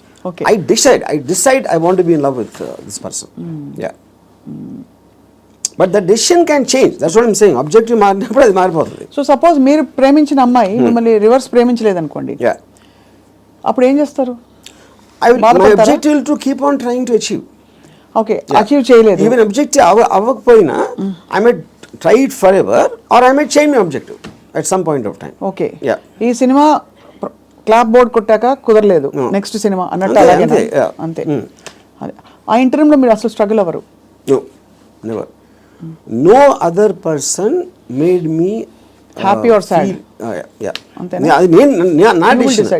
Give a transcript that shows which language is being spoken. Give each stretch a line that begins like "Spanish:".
English: Okay, I decide I want to be in love with this person. Yeah. But the decision can change, that's what I'm saying.
Telugu: Objective మారినప్పుడు అది మారిపోతుంది. So suppose మీరు ప్రేమించిన అమ్మాయి మిమ్మల్ని reverse ప్రేమించలేదనుకోండి, అప్పుడు ఏం చేస్తారు?
English: My objective will to keep on trying to achieve.
Telugu: Okay, achieve చేయలేదు.
English: Even objective అవ్వకపోయినా I might try it forever, or I might change my objective at some point of time. Okay. Yeah.
Telugu: ఈ cinema clap board కొట్టాక కుదరలేదు, next cinema అన్నట్టు అలాగే అంతే. ఆ ఇంటర్వ్యూలో మీరు అసలు స్ట్రగుల్ అవ్వరు?
English: No, never. No other person made me happy or sad.
Telugu: అంతేనా? అది నా డెసిషన్.